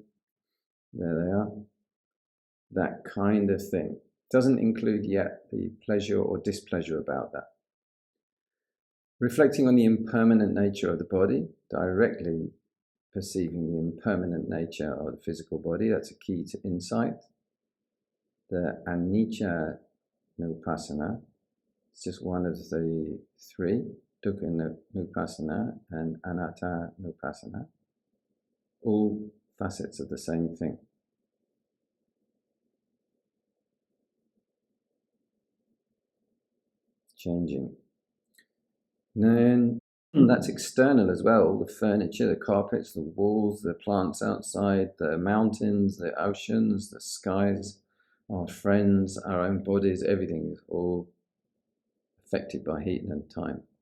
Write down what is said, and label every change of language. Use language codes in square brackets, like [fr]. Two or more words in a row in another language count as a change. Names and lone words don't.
[en] There they are. That kind of thing. Doesn't include yet the pleasure or displeasure about that. Reflecting on the impermanent nature of the body, directly perceiving the impermanent nature of the physical body, that's a key to insight. [pi] The anicca nupassana, [en] it's just one of the 3, [pi] dukkha nupassana and anatta nupassana, [en] all facets of the same thing. Changing. And then that's external as well, the furniture, the carpets, the walls, the plants outside, the mountains, the oceans, the skies, our friends, our own bodies, everything is all affected by heat and time.